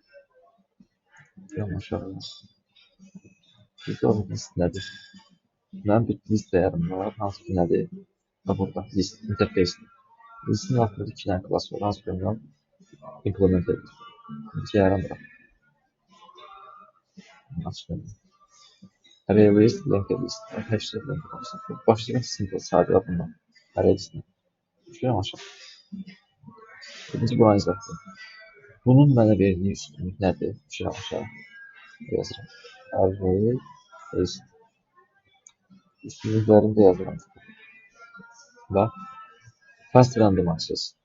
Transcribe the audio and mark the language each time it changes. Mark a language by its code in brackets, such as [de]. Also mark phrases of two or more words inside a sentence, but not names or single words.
[az] Yanaşarım. Bizdə o list nədir? Mənim bir list dəyərim var. Hansı ki nədir? Burada [en] list interface. [az] Listin altında 2 dənə class var. Hansı ki ondan implement edilir. Gəlirəm bura. Açdım. [en] Array list, linked list. Hashtag linked list. [az] Başlayalım simple, sadə bundan. Array listinə. Düşürəm aşağı. İkinci buranı izahdır. Bunun mənə verdiyi üstünlük nədir? Düşürəm aşağı. Yazıram. [en] Array list. [az] Üstünlüklərini də yazıram. [en] Bax. Fast random access.